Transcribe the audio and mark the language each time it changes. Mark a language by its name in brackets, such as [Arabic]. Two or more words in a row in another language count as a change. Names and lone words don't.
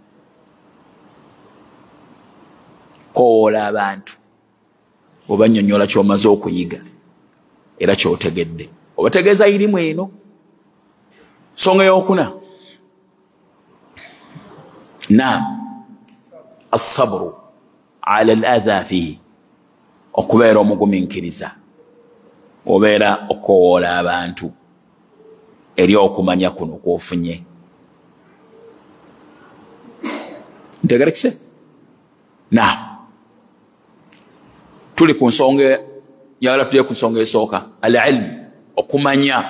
[Ganda] Kowoola abantu obannyonnyola ky'omaze okuyiga era ky'otegedde, obategeeza irimu eno. Nsonga ey'okuna, naam, [Arabic] الصبر على الأذى فيه, [Ganda] okubeera omugumiikiriza, obeera okowoola abantu eri okumanya kuno kw'ofunye. Ntegerekese? Naam, tuli ku nsonga, njagala tulye ku nsonga esooka, al-ilm, okumanya.